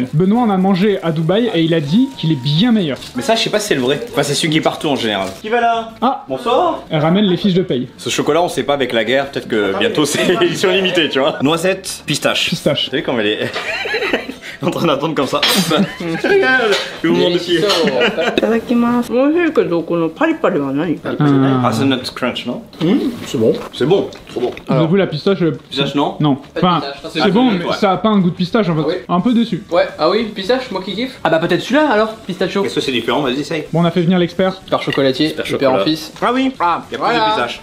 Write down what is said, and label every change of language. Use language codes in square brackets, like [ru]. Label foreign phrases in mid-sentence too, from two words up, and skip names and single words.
[fr] Benoît en a mangé à Dubaï et il a dit qu'il est bien meilleur. Mais ça, je sais pas si c'est le vrai. Enfin, c'est celui qui est partout en général. Qui va là? Ah, Bonsoir. elle ramène les fiches de paye. Ce chocolat, on sait pas avec la guerre. Peut-être que bientôt c'est édition limitée, tu vois. Noisette, pistache. Pistache. Vous savez comme elle est en train d'attendre comme ça. Regarde, le mouvement de pied. [ja] いただきます美味しいけどこのパリパリは何 [en] Hazelnut crunch, [fr] non? C'est bon. C'est bon, trop bon. J'avoue, la pistache. Pistache, non? Non. Enfin, pistache, c'est bon, ouais. mais ça a pas un goût de pistache en fait. Ah oui. Un peu déçu. Ouais, ah oui, pistache, moi qui kiffe. Ah bah peut-être celui-là alors, pistachio. Est-ce que c'est différent? Vas-y, essaye. Bon, on a fait venir l'expert. Par chocolatier, Super super en chocolat. fils. Ah oui. Ah, Il y a voilà. plus de pistache.